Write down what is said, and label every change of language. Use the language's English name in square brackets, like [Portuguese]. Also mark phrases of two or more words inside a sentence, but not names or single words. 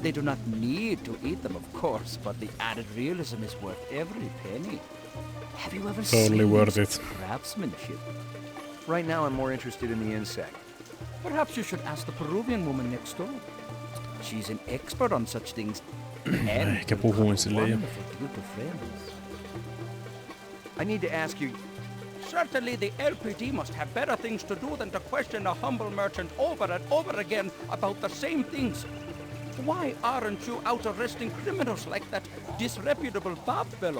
[English] They do not need to eat them, of course, but the added realism is worth every penny. Have you ever Totally seen worth this it. craftsmanship? Right now I'm more interested in the insect. Perhaps you should ask the Peruvian woman next door. She's an expert on such things. And [Finnish] Ehkä puhuin sille jo. [English] wonderful group of friends. I need to ask you, Certainly the LPD must have better things to do than to question a humble merchant over and over again about the same things. Why aren't you out arresting criminals like that disreputable Bob fellow?